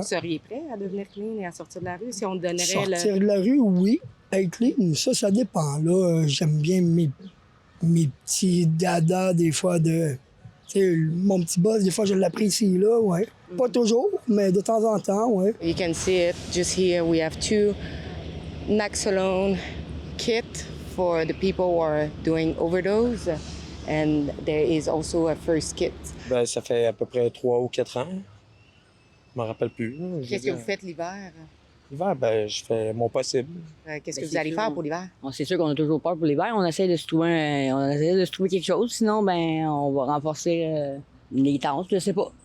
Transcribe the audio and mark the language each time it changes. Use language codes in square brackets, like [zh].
[fr] vous seriez prêt à devenir clean et à sortir de la rue si on donnerait Sortir de la rue, oui. Être clean, ça dépend. Là, j'aime bien mes petits dadas, des fois, de... Tu sais, mon petit boss, des fois, je l'apprécie, là, ouais. Pas toujours, mais de temps en temps, ouais. [en] You can see it just here. We have 2 Naxolone kits for the people who are doing overdose, and there is also a first kit. [fr] Ben, ça fait à peu près 3 ou 4 ans. Je m'en rappelle plus. Qu'est-ce que vous faites l'hiver? L'hiver, ben, je fais mon possible. Qu'est-ce que vous allez faire pour l'hiver? C'est sûr qu'on a toujours peur pour l'hiver. On essaie de se trouver quelque chose. Sinon, ben, on va renforcer les tentes, je sais pas.